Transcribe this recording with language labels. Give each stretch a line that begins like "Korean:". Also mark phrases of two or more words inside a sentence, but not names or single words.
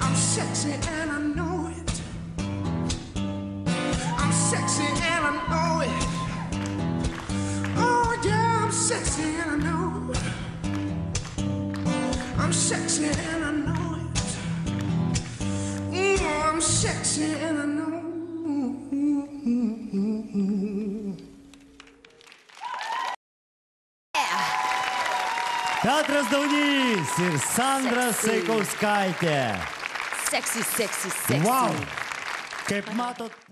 English: sexy and I know it. I'm sexy and I know it. Oh yeah, I'm sexy and I know it. I'm sexy and I know it. I'm sexy and I know it.
Lithuanian: Petras Daunys ir Sandra Saikauskaitė. Seksy, seksy, seksy. Wow. Kaip matot,